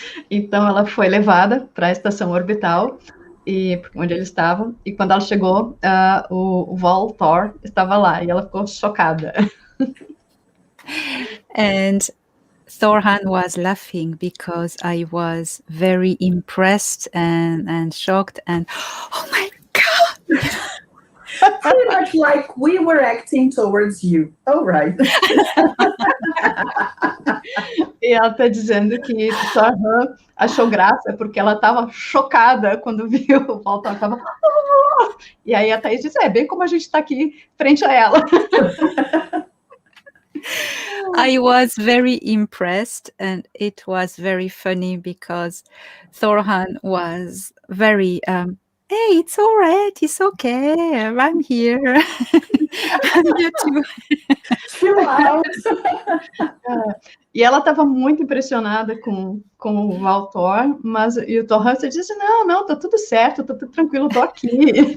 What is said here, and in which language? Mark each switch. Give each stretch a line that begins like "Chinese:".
Portuguese: Então, ela foi levada para a estação orbital, onde eles estavam, e quando ela chegou, o Valthor estava lá, e ela ficou chocada.
English: And Thorhan was laughing because I was very impressed and shocked, and oh my God! Pretty much like we were acting towards you. All right.
Portuguese: E ela está dizendo que Torhan achou graça porque ela estava chocada quando viu o Walter. Tava... E aí a Thaís disse, bem como a gente está aqui frente a ela.
English: I was very impressed, and it was very funny because Thorhan was very, hey, it's all right, it's okay, I'm here. I'm here too. Chill out.
Portuguese: E ela estava muito impressionada com o Valtor, mas e o Torran disse, não, tá tudo certo, tá tudo tranquilo, tô aqui.